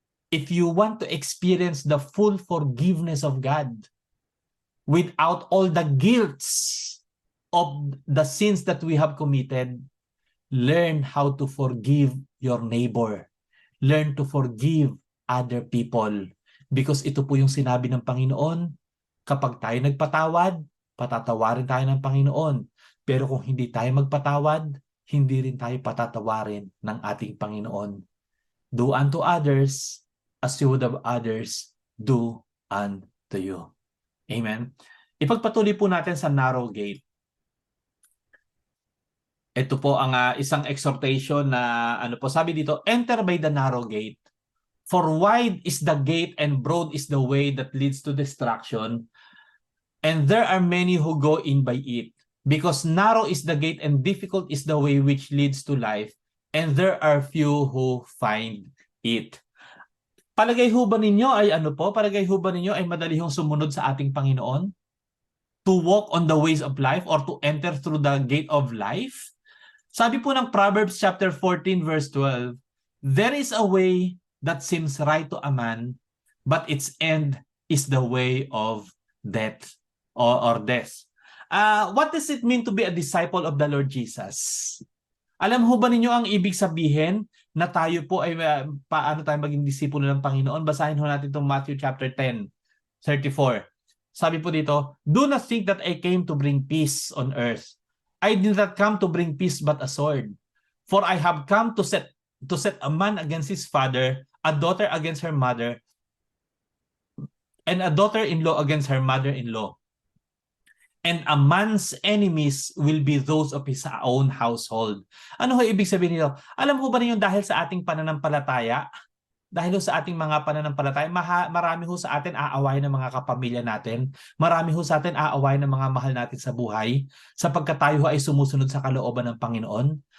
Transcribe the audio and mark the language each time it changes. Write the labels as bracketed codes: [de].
[en] if you want to experience the full forgiveness of God without all the guilts of the sins that we have committed, learn how to forgive your neighbor. Learn to forgive other people. [tl] Because ito po yung sinabi ng Panginoon, kapag tayo nagpatawad, patatawarin tayo ng Panginoon. Pero kung hindi tayo magpatawad, hindi rin tayo patatawarin ng ating Panginoon. [en] Do unto others as you would have others do unto you. Amen. [tl] Ipagpatuloy po natin sa narrow gate. Ito po ang isang exhortation na sabi dito, [en] enter by the narrow gate. For wide is the gate and broad is the way that leads to destruction, and there are many who go in by it. Because narrow is the gate and difficult is the way which leads to life, and there are few who find it. [tl] Palagay ho ba ninyo ay Palagay ho ba ninyo ay madali hong sumunod sa ating Panginoon? [en] To walk on the ways of life or to enter through the gate of life? [tl] Sabi po ng [en] Proverbs chapter 14 verse 12, there is a way that seems right to a man, but its end is the way of death or death. What does it mean to be a disciple of the Lord Jesus? [tl] Alam ho ba ninyo ang ibig sabihin na tayo po ay paano tayo maging disipulo ng Panginoon? Basahin ho natin itong Matthew chapter 10, 34. Sabi po dito, [en] do not think that I came to bring peace on earth. I did not come to bring peace but a sword. For I have come to set a man against his father, a daughter against her mother, and a daughter-in-law against her mother-in-law. And a man's enemies will be those of his own household. [tl] Ano ho ibig sabihin nito? Alam ho ba niyo dahil sa ating pananampalataya, dahil ho sa ating mga pananampalataya, marami ho sa atin aawayin ng mga kapamilya natin. Marami ho sa atin aawayin ng mga mahal natin sa buhay sapagkat tayo ho ay sumusunod sa kalooban ng Panginoon.